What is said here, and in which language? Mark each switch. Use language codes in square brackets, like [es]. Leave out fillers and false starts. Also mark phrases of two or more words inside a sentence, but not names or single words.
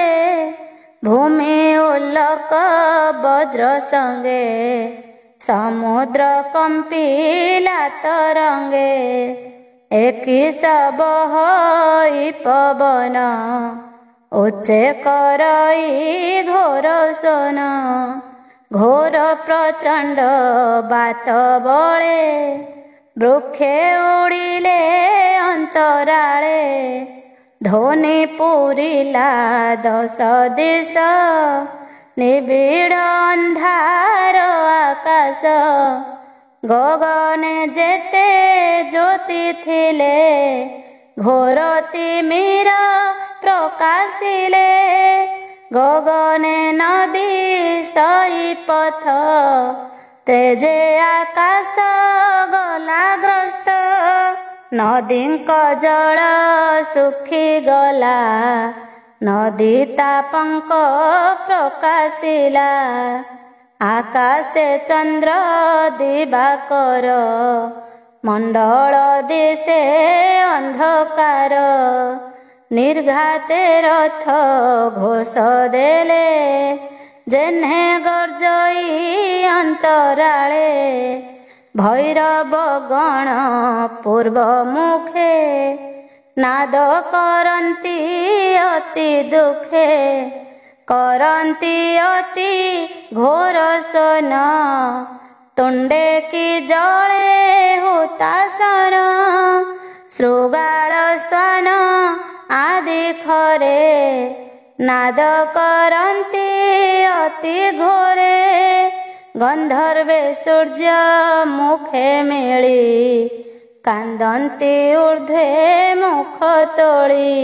[or] ଭୂମି ଉଲ୍ଲକ ବଜ୍ର ସଙ୍ଗେ ସମୁଦ୍ର କମ୍ପିଲା ତରଙ୍ଗେ। ଏକି ସବହଇ ପବନ ଉଚ୍ଚେ କରଇ ଘୋର ସୋନ। ଘୋର ପ୍ରଚଣ୍ଡ ବାତ ବଳେ ବୃକ୍ଷେ ଉଡ଼ିଲେ ଅନ୍ତରାଳେ। ଧ୍ୱନି ପୂରିଲା ଦଶ ଦିଶ ନିବିଡ଼ ଅନ୍ଧାର ଆକାଶ। ଗଗନେ ଯେତେ ଜ୍ୟୋତି ଥିଲେ ଘୋର ତିମିର ପ୍ରକାଶିଲେ। ଗଗନେ ନଦୀ ସଇ ପଥ ତେଜେ ଆକାଶ ଗଲା ଗ୍ରସ୍ତ। ନଦୀଙ୍କ ଜଳ ଶୁଖି ଗଲା ନଦୀ ତାପଙ୍କ ପ୍ରକାଶିଲା। ଆକାଶେ ଚନ୍ଦ୍ର ଦିବାକର ମଣ୍ଡଳ ଦିଶେ ଅନ୍ଧକାର। ନିର୍ଘାତେ ରଥ ଘୋଷ ଦେଲେ ଯେହ୍ନେ ଗର୍ଜଇ ଅନ୍ତରାଳେ। ଭୈରବ ଗଣ ପୂର୍ବ ମୁଖେ ନାଦ କରନ୍ତି ଅତି ଦୁଖେ। କରନ୍ତି ଅତି ଘୋର ସୋନ ତୁଣ୍ଡେ କି ଜଳେ ହୁତାଶନ। ଶୃଗାଳ ଶ୍ୱାନ ଆଦି ଖରେ ନାଦ କରନ୍ତି ଅତି ଘୋରେ। ଗନ୍ଧର୍ବେ ସୂର୍ଯ୍ୟ ମୁଖେ ମିଳି କାନ୍ଦନ୍ତି ଊର୍ଦ୍ଧ୍ୱେ ମୁଖ ତୋଳି।